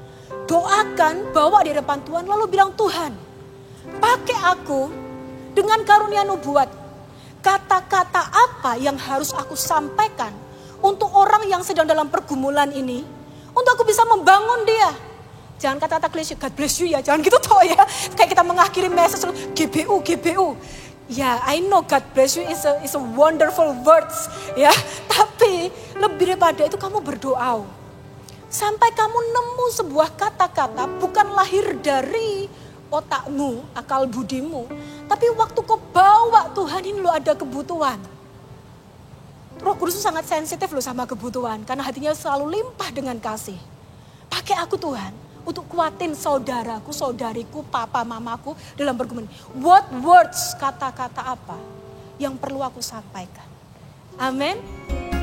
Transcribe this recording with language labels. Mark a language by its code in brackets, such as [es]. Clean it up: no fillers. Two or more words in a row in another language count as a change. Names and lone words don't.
[id] Doakan, bawa di hadapan Tuhan lalu bilang, Tuhan pakai aku dengan karunia nubuat. Kata-kata apa yang harus aku sampaikan untuk orang yang sedang dalam pergumulan ini. Untuk aku bisa membangun dia. Jangan kata-kata klise, [en] God bless you [id] ya. Jangan gitu toh ya. Kayak kita mengakhiri message GBU. Ya, [en] I know God bless you is a wonderful words. [id] Ya, tapi lebih daripada itu kamu berdoa. Sampai kamu nemu sebuah kata-kata bukan lahir dari otakmu, akal budimu. Tapi waktu kau bawa Tuhan ini lo ada kebutuhan. Roh Kudus sangat sensitif loh sama kebutuhan. Karena hatinya selalu limpah dengan kasih. Pakai aku Tuhan. Untuk kuatin saudaraku, saudariku, papa, mamaku dalam bergumul. [en] What words, [id] kata-kata apa yang perlu aku sampaikan. Amin.